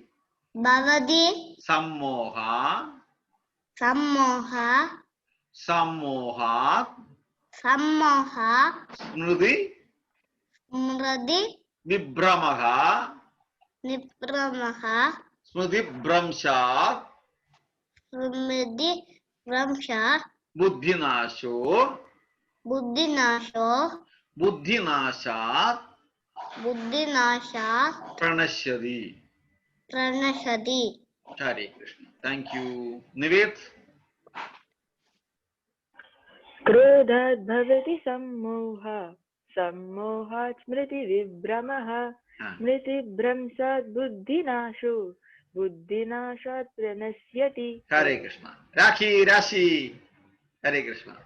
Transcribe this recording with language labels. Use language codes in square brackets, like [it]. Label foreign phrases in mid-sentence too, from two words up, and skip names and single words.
[sa] സമ്മോഹ സമ്മോഹാത് സ്മൃതി വിഭ്രമഃ സ്മൃതി ഭ്രംശാത് ബുദ്ധിനാശോ ബുദ്ധിനാശാത് പ്രണശ്യതി. [ml] ഹരേ കൃഷ്ണ. [en] thank you. [ml] നിവേദ്. [sa] ക്രോധാത് ഭവതി सम्मोहात् स्मृति विभ्रमः स्मृति भ्रंशात् बुद्धिनाशो बुद्धिनाशात् प्रणश्यति. हरे कृष्ण. राशि. हरे कृष्ण.